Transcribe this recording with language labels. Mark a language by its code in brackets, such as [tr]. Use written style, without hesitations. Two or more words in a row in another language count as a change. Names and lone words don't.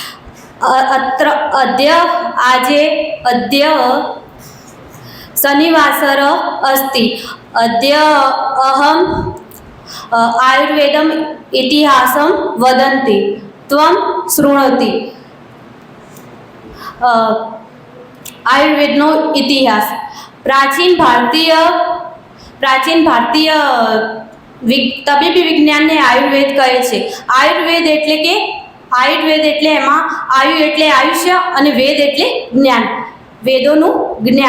[sa] अद्य शनिवासर अस्ति. अद्य अहम् आयुर्वेदम् इतिहासं वदन्ति, त्वं शृणोति. [gu] आयुर्वेदનો ઇતિહાસ. પ્રાચીન ભારતીય તબીબી વિજ્ઞાનને આયુર્વેદ કહે છે. આયુર્વેદ એટલે એમાં આયુ એટલે આયુષ્ય અને વેદ એટલે જ્ઞાન. વેદોનું જ્ઞાન.